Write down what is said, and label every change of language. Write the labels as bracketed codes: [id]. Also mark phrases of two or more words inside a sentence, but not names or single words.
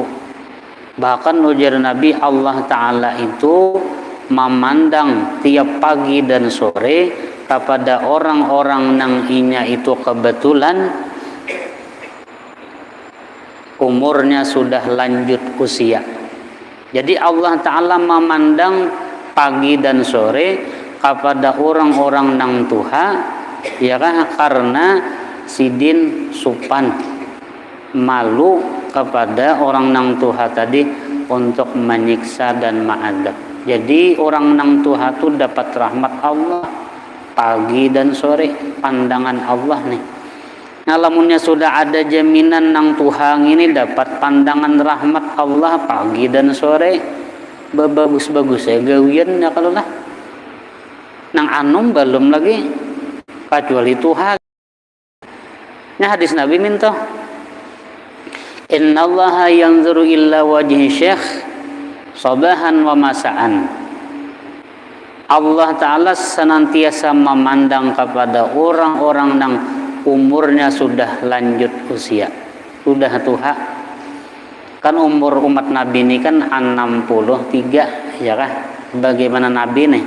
[bjn] Bahkan ujar Nabi, Allah Ta'ala itu memandang tiap pagi dan sore kepada orang-orang yang inya itu kebetulan umurnya sudah lanjut usia. Jadi Allah Ta'ala memandang pagi dan sore kepada orang-orang yang tuha, ya kan, karena sidin supan malu kepada orang nang tuha tadi untuk menyiksa dan ma'adab. Jadi orang nang tuha itu dapat rahmat Allah pagi dan sore, pandangan Allah nih. Alamunnya sudah ada jaminan nang tuha ini dapat pandangan rahmat Allah pagi dan sore, bagus-bagus ya gawian ya kalau lah. Nang anum belum lagi kecuali tuha. [ar] Nah hadis Nabi minta إن الله ينظر إلى وجه شيخ صباحا ومساء. [id] Allah Ta'ala senantiasa memandang kepada orang-orang yang umurnya sudah lanjut usia, sudah tua. [bjn] Kan umur umat Nabi ini kan 63 ya kan, bagaimana Nabi nih.